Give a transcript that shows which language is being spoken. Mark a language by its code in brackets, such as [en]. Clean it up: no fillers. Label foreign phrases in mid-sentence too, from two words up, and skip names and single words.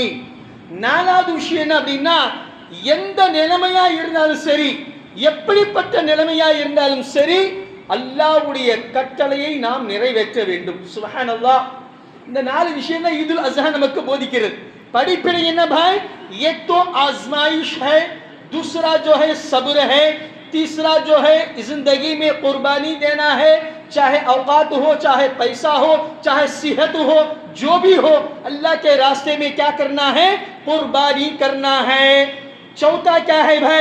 [ta] நாலாவது விஷயம் என்ன அப்படின்னா எந்த நிலைமையா இருந்தாலும் சரி, எப்படிப்பட்ட நிலைமையா இருந்தாலும் சரி, அல்லாஹ்வுடைய கட்டளையை நாம் நிறைவேற்ற வேண்டும். சுப்ஹானல்லாஹ். இந்த நாலு விஷயம் தான் ஈதுல் அஸ்ஹா நமக்கு போதிக்கிறது. படிப்பினை என்ன பாய்? [hi] एक तो आजमाइश है, दूसरा जो है सब्र है, तीसरा जो है जिंदगी में कुर्बानी देना है, चाहे औकात हो, चाहे पैसा हो, चाहे सेहत हो, जो भी हो, अल्लाह के रास्ते में क्या करना है? कुर्बानी करना है. चौथा क्या है भाई?